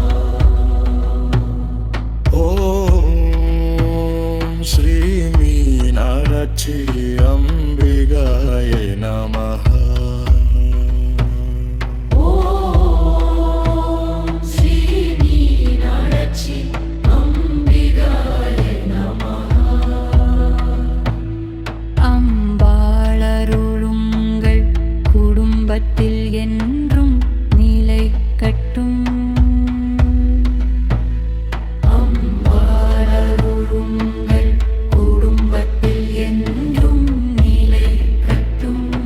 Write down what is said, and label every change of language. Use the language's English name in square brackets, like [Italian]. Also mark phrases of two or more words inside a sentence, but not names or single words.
[Sanskrit] ॐ श्रीमीनाक्षि अम्बिकायै नमः। ॐ श्रीमीनाक्षि अम्बिकायै नमः। [Tamil] அம்பாளருளுங்கள் குடும்பத்தில் என்றும் நிலைக்கட்டும். அம்பாளருளுங்கள் குடும்பத்தில் என்றும் நிலைக்கட்டும்.